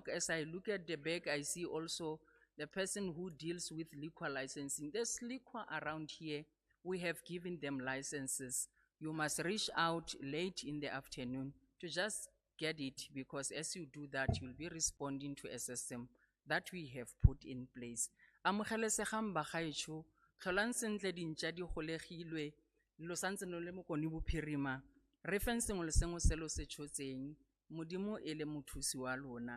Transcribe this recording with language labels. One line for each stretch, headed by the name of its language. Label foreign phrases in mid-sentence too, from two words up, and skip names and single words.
English: As I look at the back, I see also the person who deals with liquor licensing. There's liquor around here. We have given them licenses. You must reach out late in the afternoon to just get it, because as you do that, you'll be responding to a system that we have put in place.
Tswana: Amogelesegang bagaetsho, tlholang sentle dintšha di golegilwe, lo santse no le mokoni bophirima, re feng sengwe le sengwe se lo se tshotseng, Modimo e le mothusi wa lona.